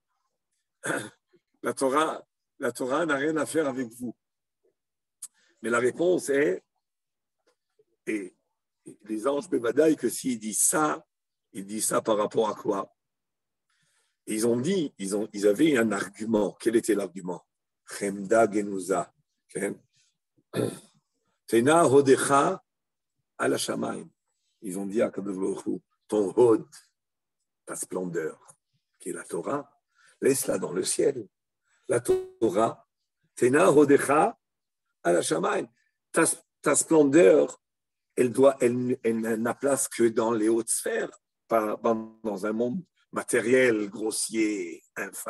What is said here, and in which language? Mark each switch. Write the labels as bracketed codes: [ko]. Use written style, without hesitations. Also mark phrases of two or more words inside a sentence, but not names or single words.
[fr] La Torah n'a rien à faire avec vous. Mais la réponse est, et les anges bevadaï, que s'ils disent ça, ils disent ça par rapport à quoi? Ils ont dit, ils avaient un argument. Quel était l'argument? [he] חמדה גנוזה. תנה הודך על השמים. [fr] Ils ont dit à [he] קדוש ברוך הוא, [fr] ton hod, ta splendeur, qui est la Torah, laisse-la dans le ciel. La Torah, [he] תנה הודך על השמים. [fr] Ta splendeur, elle n'a place que dans les hautes sphères, pas dans un monde matériel, grossier, infâme.